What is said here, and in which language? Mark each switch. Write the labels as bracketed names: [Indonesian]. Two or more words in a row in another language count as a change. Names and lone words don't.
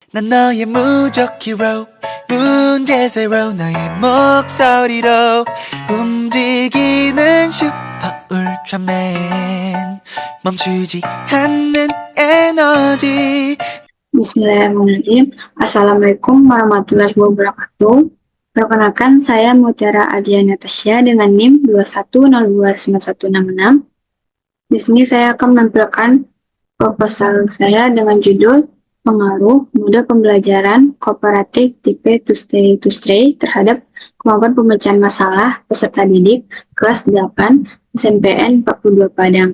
[Korean] 난 너의 무적 hero 문제새로 너의 목소리로 움직이는 슈퍼 울트라맨 멈추지 않는 에너지. [Arabic] بسم الله الرحمن الرحيم. السلام عليكم ورحمة الله وبركاته. [Indonesian] Perkenalkan, saya Mutiara Adia Natasha dengan NIM 21029166. Di sini saya akan menampilkan proposal saya dengan judul Pengaruh Model Pembelajaran Kooperatif Tipe To Stay terhadap Kemampuan Pemecahan Masalah Peserta Didik Kelas 8 SMPN 42 Padang.